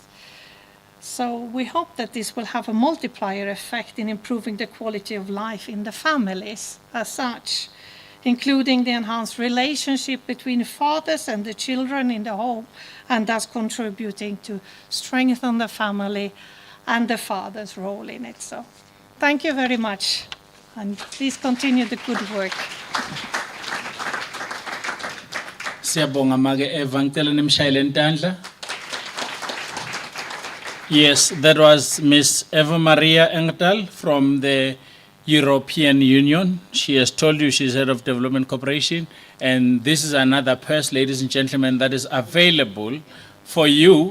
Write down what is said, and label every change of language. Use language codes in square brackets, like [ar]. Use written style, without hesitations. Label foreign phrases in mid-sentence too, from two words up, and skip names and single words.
[en] So we hope that this will have a multiplier effect in improving the quality of life in the families as such, including the enhanced relationship between fathers and the children in the home, and thus contributing to strengthen the family and the father's role in it. So thank you very much, and please continue the good work. [ss] Siyabonga make Eva, ngicela nimshayele intandla. [en] Yes, that was Miss Eva Maria Engdahl from the European Union. She has told you she's head of development cooperation, and this is another purse, ladies and gentlemen, that is available for you.